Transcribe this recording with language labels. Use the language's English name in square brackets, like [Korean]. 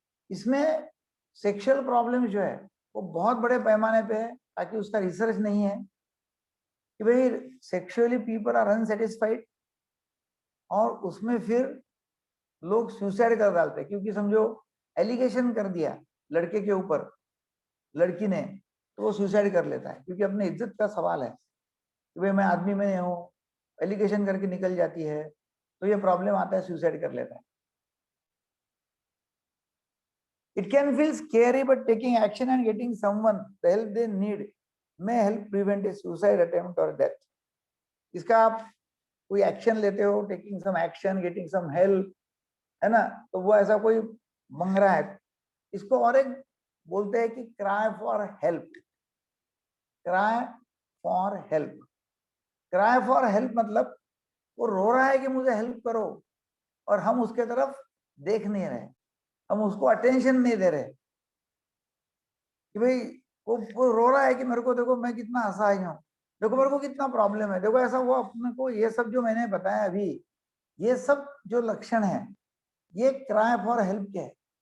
[Hindi] इसमें sexual problem जो है वो बहुत बड़े पैमाने पे है, ताकि उसका रिसर्च नहीं है कि भाई [English] sexually people are unsatisfied, [Hindi] और उसमें फिर लोग सुसाइड कर डालते हैं क्योंकि समझो एलिगेशन कर दिया लड़के के ऊपर लड़की ने, तो वो सुसाइड कर लेता है क्योंकि अपने इज्जत का सवाल है कि भाई मैं आदमी में नहीं हूँ, एलिगेशन करके निकल जाती है, तो ये प्रॉब्लम आता है, सुसाइड कर लेता है। [English] It can feel scary, but taking action and getting someone the help they need may help prevent a suicide attempt or death. [Hindi] इसका आप कोई एक्शन लेते हो, [English] taking some action, getting some help, [Hindi] है ना, तो वो ऐसा कोई मंग रहा है, इसको और एक बोलते हैं कि [English] Cry for help. Cry for help, cry for help [Hindi] मतलब वो रो रहा है कि मुझे हेल्प करो, और हम उसके तरफ देख नहीं रहे, हम उसको अटेंशन नहीं दे रहे कि भाई वो रो रहा है कि मेरे को देखो मैं कितना असहाय हूँ, देखो मेरे को कितना प्रॉब्लम है, देखो ऐसा हुआ अपने को, ये सब जो मैंने बताया अभी, ये सब जो लक्षण है, ये क्राई फॉर हेल्प के है।